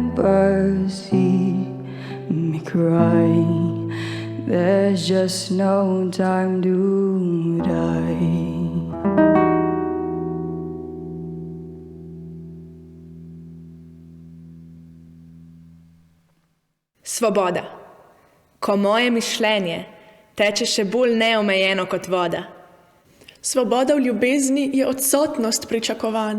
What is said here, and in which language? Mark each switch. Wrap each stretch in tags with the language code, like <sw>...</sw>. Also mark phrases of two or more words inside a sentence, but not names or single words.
<en>never see me cry. There's just no time to die.</en> <sl>Svoboda. Ko moje mišljenje teče še bolj neomejeno kot voda. Svoboda v ljubezni je odsotnost pričakovanj.</sl>